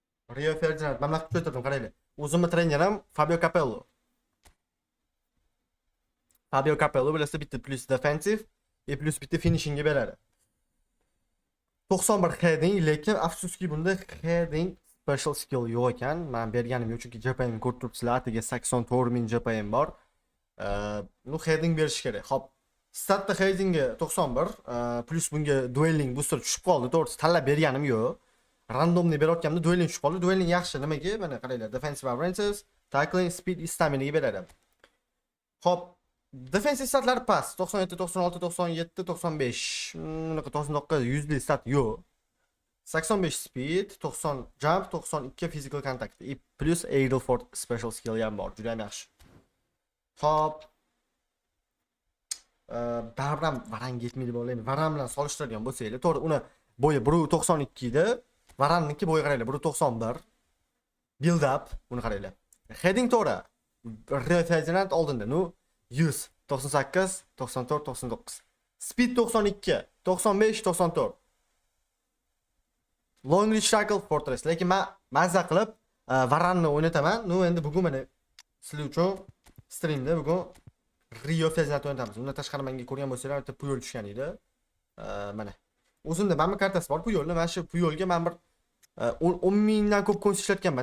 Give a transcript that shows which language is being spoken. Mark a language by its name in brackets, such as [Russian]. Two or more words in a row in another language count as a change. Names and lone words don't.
[Uzbek] Rio Ferdinand. Men vaqt ko'tardim, qaranglar. O'zimni trenerim Fabio Capello. Fabio Capello bilasiz, bitta [English] plus defensive, [Uzbek] plus bitta finishingga beradi. 91 heading, lekin afsuski bunda [English] heading special skill [Uzbek] yo'q ekan. Men berganim yo'q, chunki JPM ko'rib turibsizlar, atiga 84 JPM bor. Nu heading berish kerak. Xo'p, statda headingga 91, plus bunga [English] dueling booster [Uzbek] tushib qoldi. To'g'risi tanlab berganim yo'q. Randomni berayotganimda dueling tushib qoldi. Dueling yaxshi, nimaga? Mana qaranglar, [English] defensive averages, tackling, speed, stamina [Uzbek] ga beradi. Xo'p, defensive statlari past, 97, 96, 97, 95. Bunaqa 99 100 stat yo'q. [English] 85 speed, 90 jump, 92 physical contact, plus Adelford special skill [Uzbek] ham bor. Juda ham yaxshi. Xo'p, baribir ham Varan yetmaydi bo'laymi. Varan bilan solishtiradigan bo'lsanglar, to'g'ri, uni bo'yi 1.92 edi. Varanniki bo'yi qaranglar, 1.91. [English] Build up, [Uzbek] buni qaranglar. Heading to'g'ri. Ferdinand oldinda, nu 100, 98, 94, 99. [English] Speed 92, 95, 94. Long reach tackle fortress. [Uzbek] Lekin men mazza qilib Varanni o'ynataman. Nu endi bugun mana sizlar uchun streamda bugun Rio Ferdinand o'ynatamiz. Undan tashqari menga ko'rgan bo'lsanglar, bitta Puyol tushgan edi. Mana. O'zimda mana kartasi bor Puyolni. Mana shu Puyolga men bir 10 mingdan ko'p ko'ns ishlatganman.